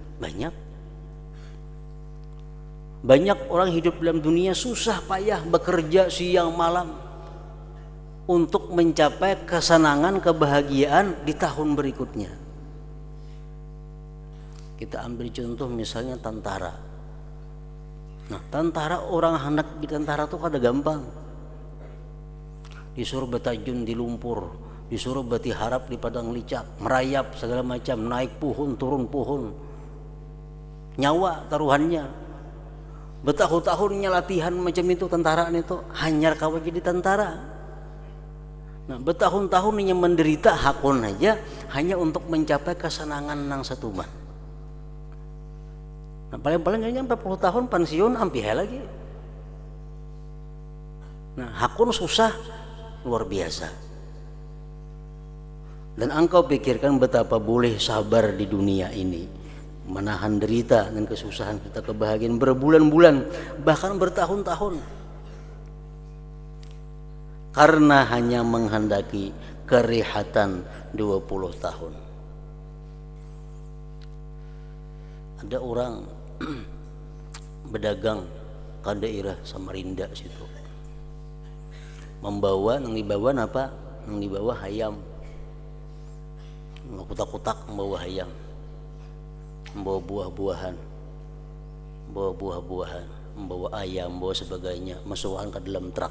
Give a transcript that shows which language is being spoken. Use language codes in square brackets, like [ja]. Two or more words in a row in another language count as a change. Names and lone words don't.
[id] Banyak orang hidup dalam dunia susah payah bekerja siang malam untuk mencapai kesenangan, kebahagiaan di tahun berikutnya. Kita ambil contoh misalnya tentara. [bjn] Nah, tentara, orang hendak di tentara tuh kada gampang. Disuruh betajun di lumpur, disuruh bati harap di padang licak, merayap segala macam, naik puhun turun puhun, nyawa taruhannya, bertahun-tahunnya latihan macam itu tentara itu, hanyar kawa jadi tentara. Nah, bertahun-tahunnya menderita hakun aja hanya untuk mencapai kesenangan nang satuman. Nah, paling-paling hanya 40 tahun pensiun ampih lagi. Nah, hakun susah luar biasa. [id] Dan engkau pikirkan betapa boleh sabar di dunia ini, menahan derita dan kesusahan serta kebahagiaan berbulan-bulan bahkan bertahun-tahun, karena hanya menghendaki kerehatan 20 tahun. Ada orang berdagang ke daerah Samarinda situ, membawa nang dibawa apa? Nang dibawa hayam, kutak-kutak membawa hayam, membawa buah-buahan, membawa ayam, membawa sebagainya, masukkan ke dalam truk.